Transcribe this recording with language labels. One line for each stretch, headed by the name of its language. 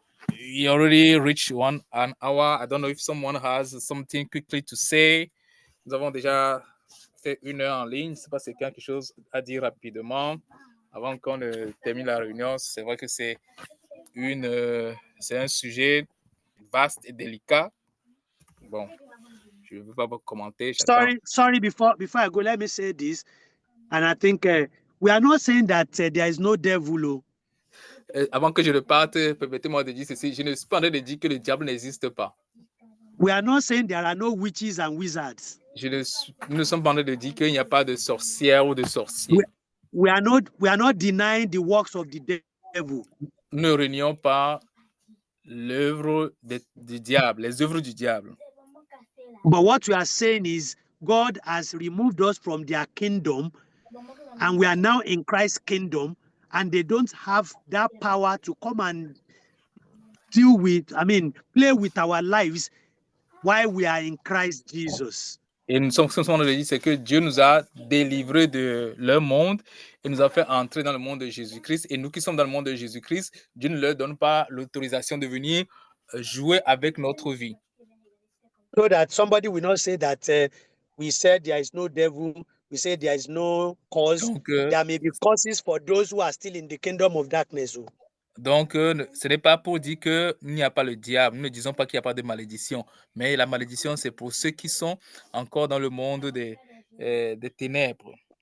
English: We already reached an hour. I don't know if someone has something quickly to say.
French: Nous avons déjà fait 1 heure en ligne. Je ne sais pas si quelqu'un a quelque chose à dire rapidement avant qu'on ne termine la réunion. C'est vrai que c'est un sujet vaste et délicat. Bon, je ne veux pas vous commenter.
English: Sorry. Before I go, let me say this, and I think we are not saying that there is no devil. Oh.
French: Avant que je ne parte, permettez-moi de dire ceci. Je ne suis pas en train de dire que le diable n'existe pas.
English: We are not saying there are no witches and wizards.
French: Nous ne sommes pas en train de dire qu'il n'y a pas de sorcières ou de sorciers.
English: We are not denying the works of the devil.
French: Nous ne renions pas l'œuvre du diable, les œuvres du diable.
English: But what we are saying is God has removed us from their kingdom and we are now in Christ's kingdom and they don't have that power to come and play with our lives while we are in Christ Jesus.
French: Et nous sommes en train de dire, c'est que Dieu nous a délivrés de leur monde et nous a fait entrer dans le monde de Jésus-Christ. Et nous qui sommes dans le monde de Jésus-Christ, Dieu ne leur donne pas l'autorisation de venir jouer avec notre vie.
English: So that somebody will not say that we said there is no devil, we said there is no cause.
French: Donc,
English: there may be causes for those who are still in the kingdom of darkness.
French: Donc, ce n'est pas pour dire qu'il n'y a pas le diable. Nous ne disons pas qu'il n'y a pas de malédiction. Mais la malédiction, c'est pour ceux qui sont encore dans le monde des ténèbres.